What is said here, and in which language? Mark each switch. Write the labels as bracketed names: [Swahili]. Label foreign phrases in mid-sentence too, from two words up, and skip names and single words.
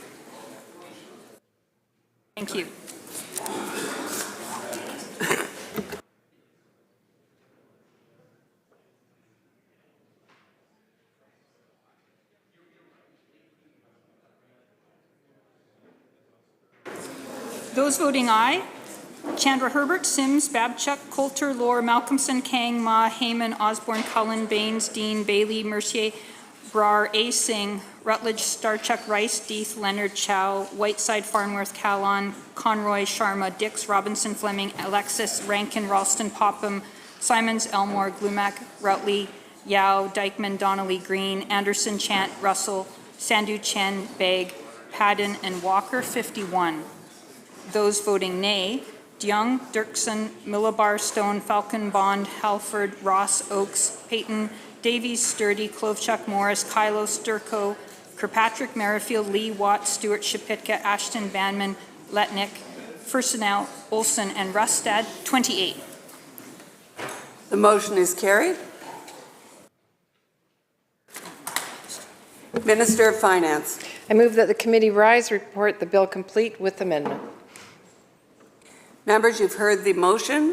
[English] Thank you. Those voting aye, Chandra Herbert, Sims, Babchuk, Coulter, Lohr, Malcolmson, Kang, Ma, Heyman, Osborne, Cullen, Baines, Dean, Bailey, Mercier, Brar, A. Singh, Rutledge, Starchuk, Rice, Deeth, Leonard, Chow, Whiteside, Farnworth, Callon, Conroy, Sharma, Dix, Robinson, Fleming, Alexis, Rankin, Ralston, Popham, Simons, Elmore, Glumac, Routley, Yao, Dykeman, Donnelly, Green, Anderson, Chant, Russell, Sandhu, Chen, Begg, Padden, and Walker, 51. Those voting nay, DeYoung, Dirksen, Millibar, Stone, Falcon, Bond, Halford, Ross, Oakes, Payton, Davies, Sturdy, Klovchuk, Morris, Kylo, Sturko, Kirkpatrick, Merrifield, Lee, Watt, Stewart, Shapitka, Ashton, Banman, Letnick, Furstenau, Olson, and Rustad, 28. The motion is carried. Minister of Finance. I move that the committee rise, report the bill complete with amendment. Members, you've heard the motion.